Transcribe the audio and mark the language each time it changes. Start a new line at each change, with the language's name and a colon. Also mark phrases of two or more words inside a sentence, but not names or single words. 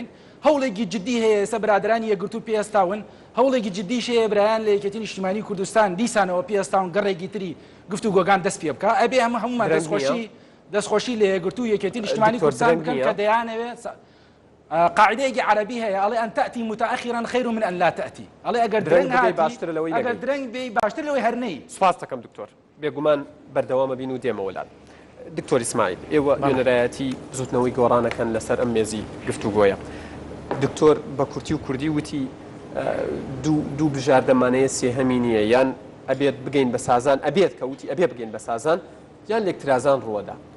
Central Kurdish: هەوڵێکی جددی هەیە ئێستا برادرانی یەکگرتوو پێستاون، هەوڵێکی جددیش هەیە برایان لە یەکێتی نیشتیمانی کوردستان دیسانەوە پێستاون گەڕێکی تری گفتوگۆگان دەست پێ بکە. ئەبێ هەمومان دەستخۆشی لە یەکگرتوو یەکێتی نیشتیمانی کوردستان بکەن کە دەیانەوێت قاعدەیەکی عربی هەیە ئەڵێ
Arabic: ئەن تەأتی متأخرا خير من أن لا تأتي.
Central Kurdish: ئەڵێ ئەگەر درەنگ بێ باشتر لەوەی هەر نەی. سپاس دەکەم دکتۆر، بێگومان بەردەوامە بین و دێمە وەلات. دکتۆر ئیسماعیل، ئێوە نوێنەرایەتی بزوتنەوەی گۆڕانەکەن لەسەر ئەم مێزی گفتوگۆیە. دکتۆر بە کورتی و کوردی وتی دوو بژاردەمانەیە سێهەمی نییە، یان ئەبێت بگەین بە سازان، ئەبێت کە وتی ئەبێ بگەین بە سازان، یان لێکترازان ڕووەدا.